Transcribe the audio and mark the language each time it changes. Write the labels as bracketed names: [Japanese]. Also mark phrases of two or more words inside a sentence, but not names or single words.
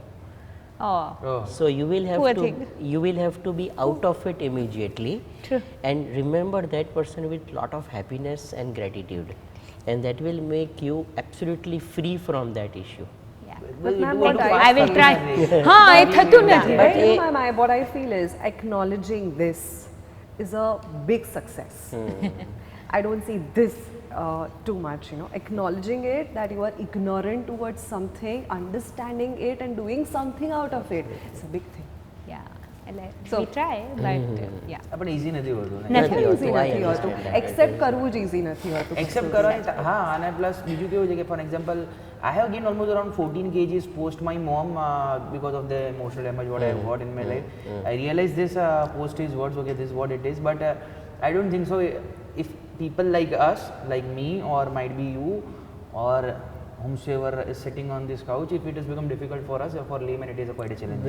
[English] Oh, So you will Poor have thing. you will have to be out of it immediately. True. And remember that person with lot of happiness and gratitude, and that will make you absolutely free from that issue. yeah. But ma'am, Thank what you. I I will feel- try. [Hindi] हाँ, ये थकू नहीं. [English] But in my, what I feel is acknowledging this is a big success. I don't see this too much, acknowledging it, that you are ignorant towards something, understanding it and doing something out of it. It's a big thing. Yeah. So- We try, but yeah. [Gujarati] પણ easy નથી હોતું ને. નથી હોતું. [English] Easy I [Gujarati] નથી હોતું. [English] understand that. [Gujarati] Accept કરવું જ easy નથી હોતું. એક્સેપ્ટ કરવાની હા અને પ્લસ બીજું કેવું છે કે [English] for example I have gained almost around 14 kgs post my mom because of the emotional damage what I have got in my life. I realized this post is words, okay, this is what it is, but I don't think so. If people like us, like me, or might be you, or whomsoever is sitting on this couch, if it has become difficult for us, for layman it is quite a challenge.